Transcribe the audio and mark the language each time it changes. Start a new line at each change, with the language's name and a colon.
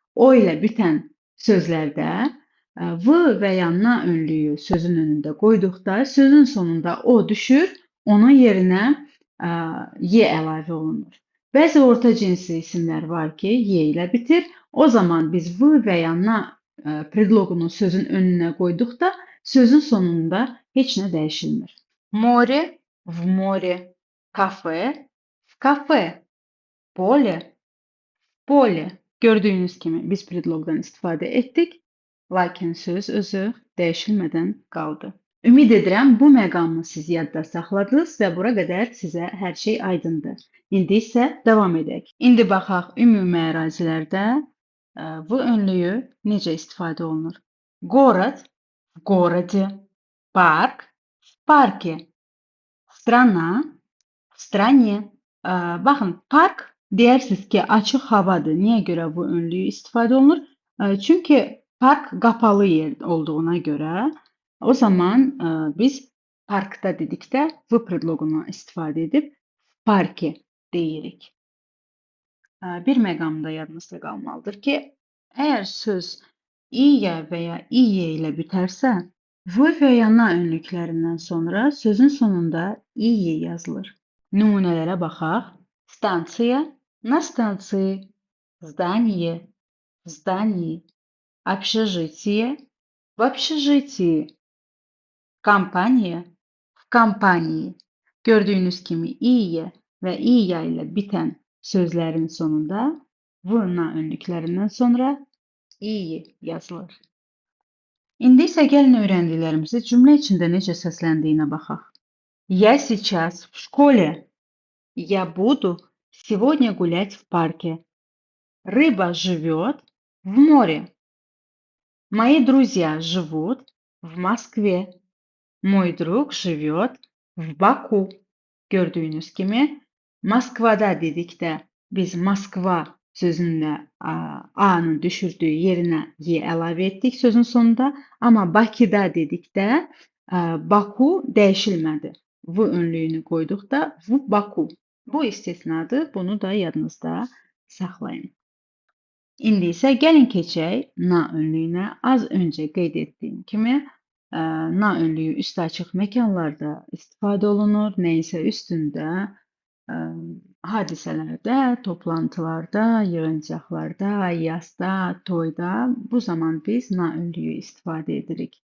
Azerbaijani: O ilə bitən sözlərdə V və ya na önlüyü sözün önündə qoyduqda sözün sonunda O düşür, onun yerinə Y əlavə olunur. Bəzi orta cinsli isimlər var ki, Y ilə bitir. O zaman biz V və ya na predloqunu sözün önünə qoyduqda sözün sonunda heç nə dəyişilmir.
Russian: Море, в море, кафе, в кафе, поле, в polе.
Azerbaijani: Gördüyünüz kimi biz predloqdan istifadə etdik, lakin söz özü dəyişilmədən qaldı. Ümid edirəm bu məqamı siz yadda saxladınız və bura qədər sizə hər şey aydındır. İndi isə davam edək. İndi baxaq ümumi ərazilərdə bu önlüyü necə istifadə olunur.
Russian: Город, в городе, парк, в парке, страна, в стране.
Azerbaijani: Baxın, park deyərsiniz ki, açıq havadır. Niyə görə bu önlüyü istifadə olunur? Çünki park qapalı yer olduğuna görə o zaman biz parkda dedikdə V predloqundan istifadə edib parki deyirik. Bir məqam da yadınızda qalmalıdır ki, əgər söz İyə və ya İyə ilə bitərsə, V və ya na önlüklərindən sonra sözün sonunda İyə yazılır. Nümunələrə baxaq.
Russian: Stansiya, на станции, здание, в здании, общежитие, в общежитии, kampanya, в компании.
Azerbaijani: Gördüyünüz kimi İyə və İya ilə bitən sözlərin sonunda V na önlüklərindən sonra İyi yazılır. İndi isə gəlin öyrəndiklərimizi cümlə içində necə səsləndiyinə baxaq.
Russian: Я сейчас в школе. Я буду сегодня гулять в парке. Рыба живет в море. Мои друзья живут в Москве. Мой друг живет в Baku.
Azerbaijani: Gördüyünüz kimi Moskvada dedikdə biz Moskva sözünlə A-nın düşürdüyü yerinə Y əlavə etdik sözün sonunda. Amma Bakıda dedikdə Baku dəyişilmədi. V önlüyünü qoyduqda V Baku. Bu istisnadır. Bunu da yadınızda saxlayın. İndi isə gəlin keçək na önlüyünə. Az öncə qeyd etdiyim kimi na önlüyü üstü açıq məkanlarda istifadə olunur. Nəysə üstündə, hadisələrdə, toplantılarda, yığıncaqlarda, yazda, toyda bu zaman biz na önlüyü istifadə edirik.